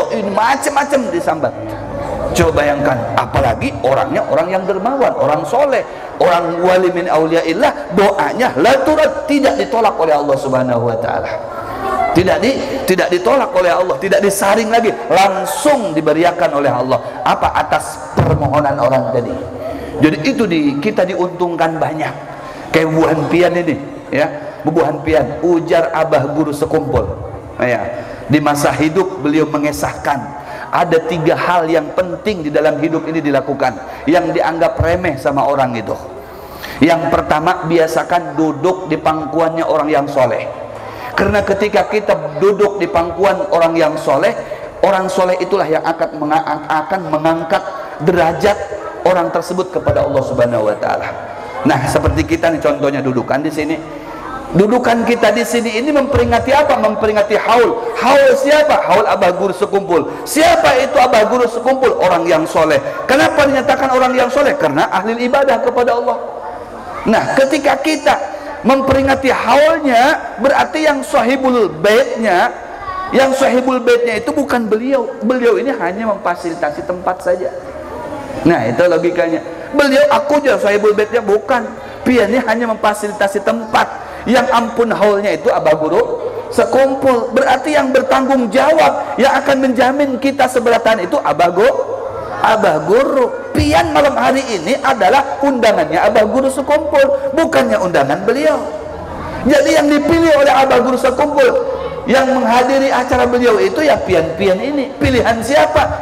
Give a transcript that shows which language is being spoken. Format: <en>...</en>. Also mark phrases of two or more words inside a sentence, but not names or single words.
<id>Ini macam-macam disambat. Coba bayangkan, apalagi orangnya orang yang dermawan, orang soleh, orang</id> <ar>ولي من أولياء الله,</ar> <id>doanya</id> <ar>لا ترد,</ar> <id>tidak ditolak oleh Allah</id> <ar>سبحانه وتعالى.</ar> <id>Tidak ditolak oleh Allah, tidak disaring lagi, langsung diberiakan oleh Allah. Apa? Atas permohonan orang tadi. Jadi itu kita diuntungkan banyak. Kayak</id> <bjn>bubuhan pian</bjn> <id>ini, ya,</id> <bjn>bubuhan pian,</bjn> <id>ujar Abah Guru Sekumpul. Ya, di masa hidup beliau mengesahkan ada 3 hal yang penting di dalam hidup ini dilakukan, yang dianggap remeh sama orang itu. Yang pertama, biasakan duduk di pangkuannya orang yang soleh. Karena ketika kita duduk di pangkuan orang yang soleh, orang soleh itulah yang akan mengangkat derajat orang tersebut kepada Allah</id> <ar>سبحانه وتعالى.</ar> <id>Nah, seperti kita nih contohnya dudukan di sini. Dudukan kita di sini ini memperingati apa? Memperingati haul. Haul siapa? Haul Abah Guru Sekumpul. Siapa itu Abah Guru Sekumpul? Orang yang soleh. Kenapa dinyatakan orang yang soleh? Karena ahli ibadah kepada Allah. Nah, ketika kita memperingati haulnya, berarti yang sahibul baitnya, itu bukan beliau ini hanya memfasilitasi tempat saja. Nah, itu logikanya. Beliau aku aja sahibul baitnya, bukan. Piannya hanya memfasilitasi tempat. Yang ampun haulnya itu Abah Guru Sekumpul. Berarti yang bertanggung jawab, yang akan menjamin kita seberatan itu Abah Guru. Pian malam hari ini adalah undangannya Abah Guru Sekumpul, bukannya undangan beliau. Jadi yang dipilih oleh Abah Guru Sekumpul, yang menghadiri acara beliau itu ya pian-pian ini. Pilihan siapa?</id>